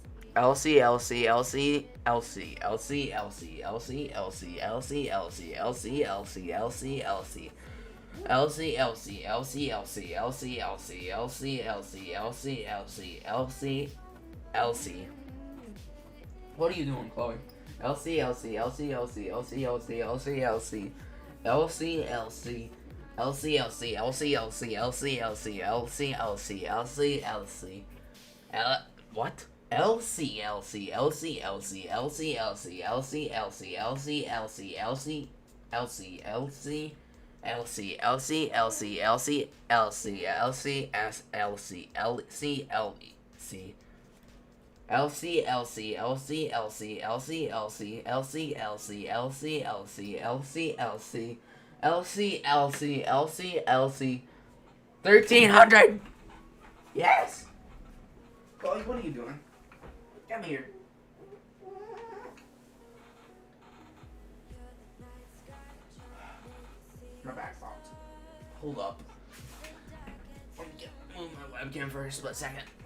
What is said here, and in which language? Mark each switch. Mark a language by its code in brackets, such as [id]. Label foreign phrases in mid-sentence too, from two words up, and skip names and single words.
[en] Lc, Lc, Lc, Lc, Lc, Lc, Lc, Lc, Lc, Lc, Lc, Lc, Lc, Lc. Lc, Lc, Lc, Lc, Lc, Lc, Lc, Lc, Lc, Lc, Lc, Lc. What are you doing, Chloe? Lc, Lc, Lc, Lc, Lc, Lc, Lc, Lc, Lc, Lc. LC, LC, LC, LC, LC, LC, LC, LC, LC, L, what? LC, LC, LC, LC, LC, LC, LC, LC, LC, LC, LC, LC, LC, LC, LC, LC, LC, LC, LC, S, LC, LC, LC. LC, LC, LC, LC, LC, LC, LC, LC, LC, LC, LC, LC, LC, LC, LC, LC, 1300! Yes! Chloe, what are you doing? Come here. My back's locked. Hold up. Let me move my webcam for a split second.